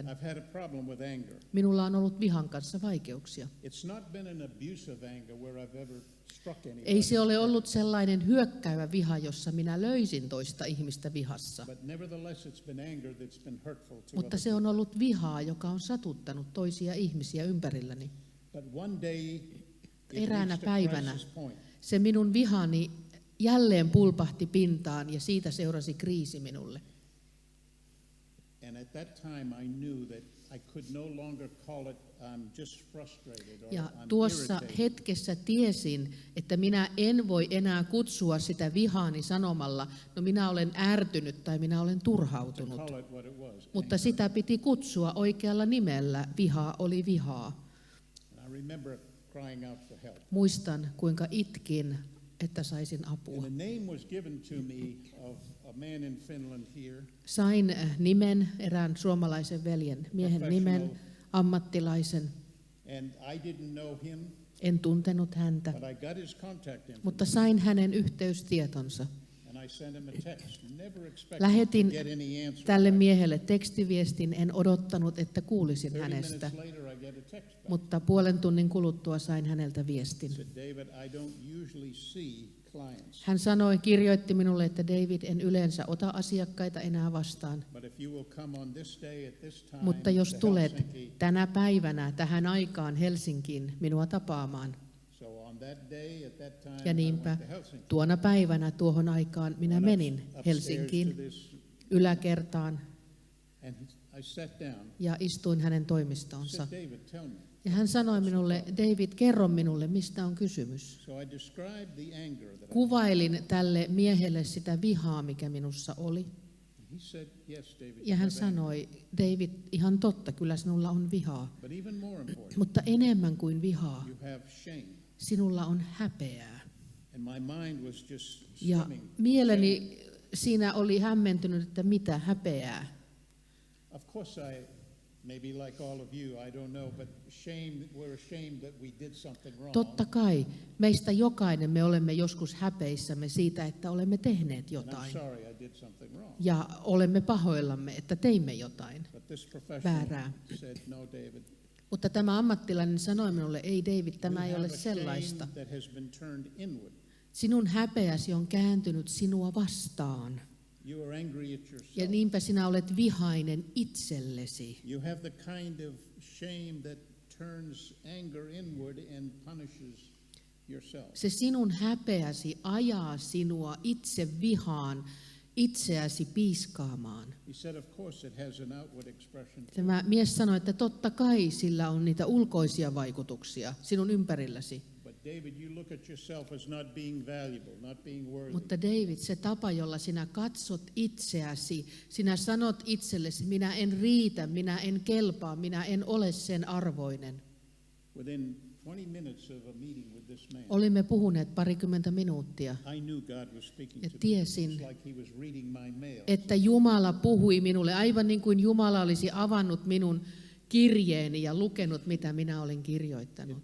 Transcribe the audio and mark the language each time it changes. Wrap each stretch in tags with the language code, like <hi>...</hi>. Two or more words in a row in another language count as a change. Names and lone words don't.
<en>I've had a problem with anger.</en> <fi>minulla on ollut vihan kanssa vaikeuksia.</fi> <en>It's not been an abusive anger where I've ever struck anybody.</en> <fi>Ei se ole ollut sellainen hyökkäävä viha, jossa minä löysin toista ihmistä vihassa,</fi> <en>But nevertheless, it's been anger that's been hurtful to</en> <fi>mutta</fi> <en>others.</en> <fi>se on ollut vihaa, joka on satuttanut toisia ihmisiä ympärilläni.</fi> <en>But one day, it</en> <fi>Eräänä</fi> <en>reached a</en> <fi>päivänä</fi> <en>crisis point.</en> <fi>se minun vihani jälleen pulpahti pintaan ja siitä seurasi kriisi minulle.</fi> <en>And at that time, I knew that I could no longer call it, I'm just frustrated or</en> <fi>Ja</fi> <en>I'm</en> <fi>tuossa</fi> <en>irritated.</en> <fi>hetkessä tiesin, että minä en voi enää kutsua sitä vihaani sanomalla, no minä olen ärtynyt tai minä olen</fi> <en>To</en> <fi>turhautunut.</fi> <en>call it what it was.</en> <fi>Mutta sitä piti kutsua oikealla nimellä. Viha oli vihaa.</fi> <en>And I remember crying out for help.</en> <fi>Muistan, kuinka itkin, että saisin</fi> <en>And</en> <fi>apua.</fi> <en>the name was given to me of a man in Finland here,</en> <fi>Sain nimen, erään suomalaisen miehen nimen, ammattilaisen.</fi> <en>and I didn't know him,</en> <fi>En tuntenut häntä,</fi> <en>but I got his contact</en> <fi>mutta</fi> <en>information,</en> <fi>sain hänen yhteystietonsa.</fi> <en>and I sent him a text. Never expected</en> <fi>Lähetin</fi> <en>to get any answer.</en> <fi>tälle miehelle tekstiviestin, en odottanut, että kuulisin</fi> <en>30</en> <fi>hänestä,</fi> <en>minutes later, I get a text back.</en> <fi>mutta puolen tunnin kuluttua sain häneltä viestin.</fi> <en>He said, David, I don't usually see clients,</en> <fi>Hän kirjoitti minulle, että David, en yleensä ota asiakkaita enää vastaan,</fi> <en>but if you will come on this day at this time</en> <fi>mutta jos</fi> <en>to</en> <fi>tulet</fi> <en>Helsinki,</en> <fi>tänä päivänä tähän aikaan Helsinkiin minua tapaamaan.</fi> <en>so on that day at that time,</en> <fi>Ja</fi> <en>I</en> <fi>niinpä</fi> <en>went to Helsinki.</en> <fi>tuona päivänä tuohon aikaan minä</fi> <en>Went</en> <fi>menin</fi> <en>upstairs</en> <fi>Helsinkiin</fi> <en>to this,</en> <fi>yläkertaan</fi> <en>and I sat down.</en> <fi>ja istuin hänen</fi> <en>I</en> <fi>toimistoonsa.</fi> <en>said, David, tell me,</en> <fi>Ja Ja hän sanoi minulle, David, kerro minulle, mistä on kysymys.</fi> <en>So I described the anger that</en> <fi>Kuvailin tälle miehelle sitä vihaa, mikä minussa oli.</fi> <en>he said, yes, David.</en> <fi>Ja hän sanoi, David, ihan totta, kyllä sinulla on vihaa.</fi> <en>But even more important,</en> <fi>Mutta enemmän kuin vihaa,</fi> <en>you have shame.</en> <fi>sinulla on häpeää.</fi> <en>And my mind was just</en> <fi>Ja</fi> <en>swimming.</en> <fi>mieleni siinä oli hämmentynyt, että mitä häpeää.</fi> <en>Of course maybe like all of you, I don't know, but we're ashamed that we did something wrong.</en> <fi>Totta kai, meistä jokainen me olemme joskus häpeissämme siitä, että olemme tehneet</fi> <en>And I'm</en> <fi>jotain.</fi> <en>sorry I did something wrong.</en> <fi>Ja olemme pahoillamme, että teimme jotain.</fi> <en>But this professional</en> <fi>Väärää.</fi> <en>said, no, David.</en> <fi>Mutta tämä ammattilainen sanoi minulle, ei David, tämä ei</fi> <en>You</en> <fi>ole</fi> <en>have a shame</en> <fi>sellaista.</fi> <en>that has been turned inward.</en> <fi>Sinun häpeäsi on kääntynyt sinua vastaan.</fi> <en>You are angry at yourself.</en> <fi>Ja niinpä sinä olet vihainen itsellesi.</fi> <en>You have the kind of shame that turns anger inward and punishes yourself.</en> <fi>Se sinun häpeäsi ajaa sinua itse vihaan, itseäsi piiskaamaan.</fi> <en>He said, of course it has an outward expression.</en> <fi>Tämä mies sanoi, että totta kai sillä on niitä ulkoisia vaikutuksia sinun ympärilläsi.</fi> <en>But David, you look at yourself as not being valuable, not being worthy.</en> <fi>Mutta David, se tapa, jolla sinä katsot itseäsi, sinä sanot itsellesi, minä en riitä, minä en kelpaa, minä en ole sen arvoinen.</fi> <en>Within 20 minutes of a meeting with this man,</en> <fi>Olimme puhuneet parikymmentä minuuttia,</fi> <en>I knew God was speaking</en> <fi>ja</fi> <en>to me.</en> <fi>tiesin,</fi> <en>It's like he was reading my mail.</en> <fi>että Jumala puhui minulle, aivan niin kuin Jumala olisi avannut minun kirjeeni ja lukenut, mitä minä olin kirjoittanut.</fi>